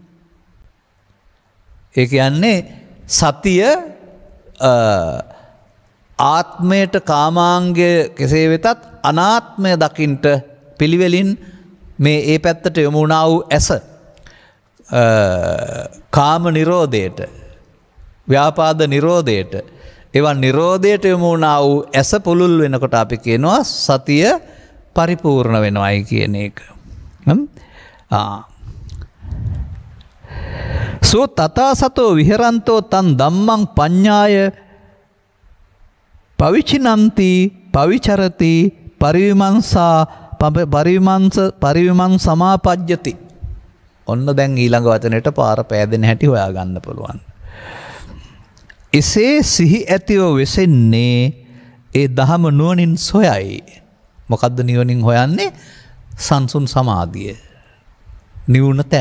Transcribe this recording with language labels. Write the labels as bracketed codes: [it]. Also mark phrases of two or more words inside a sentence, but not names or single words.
[si] ඒ කියන්නේ සතිය ආත්මයට කාමාංගය කෙසේ වෙතත් අනාත්මය දකින්ට පිළිවෙලින් මේ ඒ පැත්තට යොමු වුණා වූ ඇස කාම නිරෝධයට ව්‍යාපාද නිරෝධයට ඒවා නිරෝධයට යොමු වුණා වූ ඇස පුළුල් වෙනකොට අපි කියනවා සතිය පරිපූර්ණ වෙනවයි කියන එක. [pi] සෝ තථා සතෝ විහෙරන්තෝ තන් ධම්මං පඤ්ඤාය පවිචිනන්ති පවිචරති පරිවිමං සමාපජ්ජති. [si] ඔන්න දැන් ඊළඟ වචනයට පාර පෑදෙන හැටි හොයාගන්න පුළුවන්. එසේ සිහි ඇතිව වෙසෙන්නේ ඒ දහම නුවණින් සොයයි. මොකද්ද නුවණින් හොයන්නේ? සංසුන් සමාධිය. නිවුණ තැන.